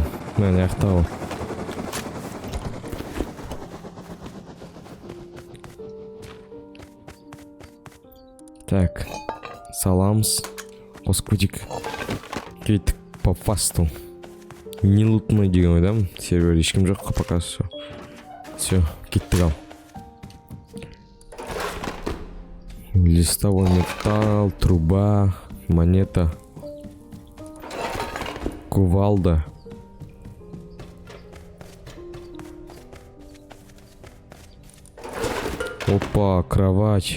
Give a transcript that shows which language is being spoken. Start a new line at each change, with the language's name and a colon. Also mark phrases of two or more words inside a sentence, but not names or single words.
Kazakh: Мен аяқтауы. Так, саламыз. Қосып кеттік
Russian: по фасту.
Kazakh: Не лутной деген ойдамын. Сервер ешкім жоқ
Russian: пока все. Все,
Kazakh: кеттік ал.
Russian: Листовой металл, труба, монета, кувалда. Опа, кровать.